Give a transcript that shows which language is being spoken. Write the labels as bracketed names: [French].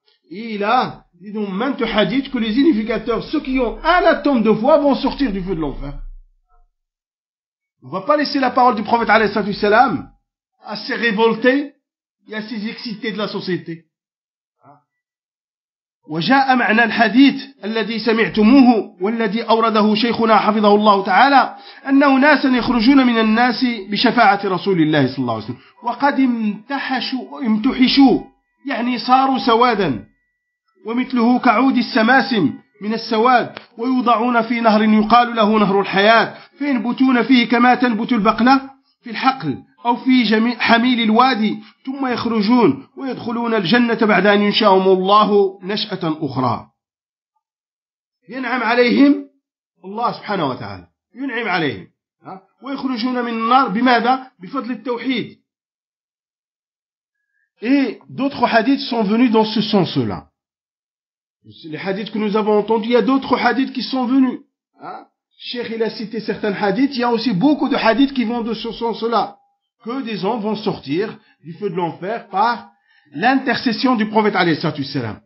[French] Et il a dit dans maintes hadiths que les unificateurs, ceux qui ont un atome de foi, vont sortir du feu de l'enfer. On va pas laisser la parole du prophète alayhi salatu wassalam à ses révoltés et à ses excités de la société. [Arabic] وجاء معنى الحديث الذي سمعتموه والذي أورده شيخنا حفظه الله تعالى أنه ناسا يخرجون من الناس بشفاعة رسول الله صلى الله عليه وسلم وقد امتحشوا يعني صاروا سوادا ومثله كعود السماسم من السواد ويوضعون في نهر يقال له نهر الحياة فينبتون فيه كما تنبت البقلة في الحقل أو في حميل الوادي ثم يخرجون ويدخلون الجنة بعد أن ينشأهم الله نشأة أخرى ينعم عليهم الله سبحانه وتعالى ينعم عليهم ويخرجون من النار بماذا؟ بفضل التوحيد. [French] Et d'autres hadiths sont venus dans ce sens-là. Les hadiths que nous avons entendus, il y a d'autres hadiths qui sont venus. Hein? Cheikh, il a cité certains hadiths, il y a aussi beaucoup de hadiths qui vont de ce sens-là. Que des hommes vont sortir du feu de l'enfer par l'intercession du prophète, alayhi salam.